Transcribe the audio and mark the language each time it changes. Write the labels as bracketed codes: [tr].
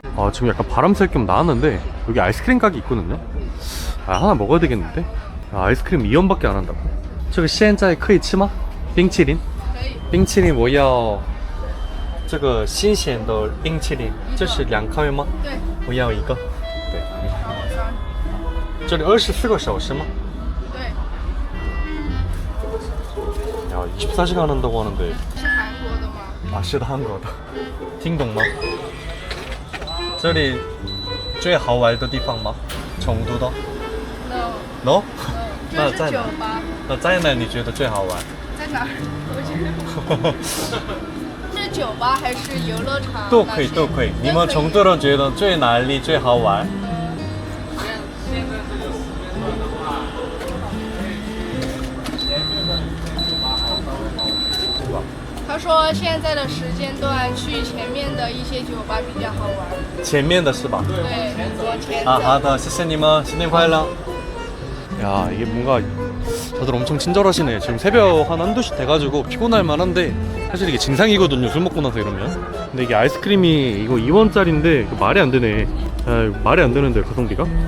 [ko] 지금 약간 바람 쐴 겸 나왔는데 여기 아이스크림 가게 있거든요. 하나 먹어야 되겠는데? 아이스크림 2원밖에 안 한다고. [zh] 这个现在可以吃吗？冰淇淋？冰淇淋我要这个新鲜的冰淇淋，这是2颗吗？对，我要一个。对，这里24个小时吗？对。 [ko] 야, 24시간 한다고 하는데. [zh] 是韩国的吗？是的，韩国的。听懂吗？这里最好玩的地方吗？成都的 [en] No， [zh] ？No？ 那在哪？吧，那在哪你觉得最好玩？在哪儿？我觉得是酒吧还是游乐场？都可以，都可以。你们成都人觉得最哪里最好玩？他说现在的时间段去前面的一些酒吧比较好玩。前面的是吧？对，往前 아, 走。好的，谢谢你们，新年快乐. [ko] 야, 이게 뭔가 다들 엄청 친절하시네. 지금 새벽 한 한두 시 돼가지고 피곤할 만한데 사실 이게 진상이거든요, 술 먹고 나서 이러면. 근데 이게 아이스크림이 이거 2원짜리인데 말이 안 되네. 아, 이거 말이 안 되는데 가성비가?